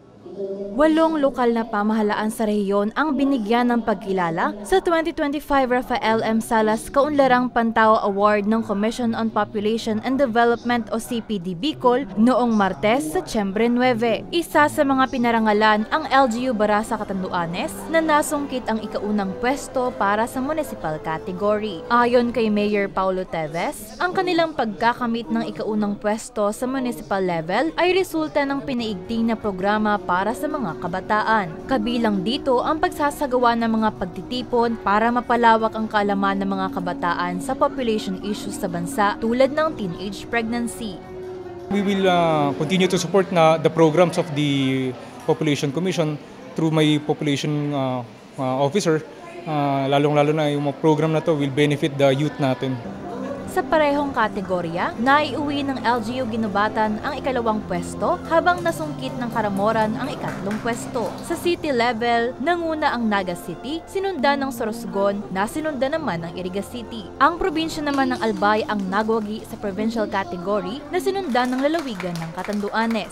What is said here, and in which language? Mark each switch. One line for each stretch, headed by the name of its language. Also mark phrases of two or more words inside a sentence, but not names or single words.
Filipino: 8 lokal na pamahalaan sa rehiyon ang binigyan ng pagkilala sa 2025 Rafael M. Salas Kaunlarang Pantao Award ng Commission on Population and Development o CPD Bicol noong Martes, Setyembre 9. Isa sa mga pinarangalan ang LGU Barasa Catanduanes na nasungkit ang ikaunang pwesto para sa
English: municipal category.
Filipino: Ayon kay Mayor Paulo Teves, ang kanilang pagkakamit ng ikaunang pwesto sa
English: municipal level
Filipino: ay resulta ng pinaigting na programa para sa mga kabataan. Kabilang dito ang pagsasagawa ng mga pagtitipon para mapalawak ang kaalaman ng mga kabataan sa
English: population issues
Filipino: sa bansa tulad ng
English: teenage pregnancy. We will continue to support the programs of the Population Commission through my population officer.
Filipino: Lalong-lalo na yung mga program na to
English: will benefit the youth
Filipino: natin. Sa parehong kategorya, naiuwi ng LGU Ginubatan ang ikalawang pwesto habang nasungkit ng Karamoran ang ikatlong pwesto. Sa
English: city level,
Filipino: nanguna ang Naga City, sinundan ng Sorsogon na sinundan naman ng Iriga City. Ang probinsya naman ng Albay ang nagwagi sa
English: provincial category
Filipino: na sinundan ng lalawigan ng Catanduanes.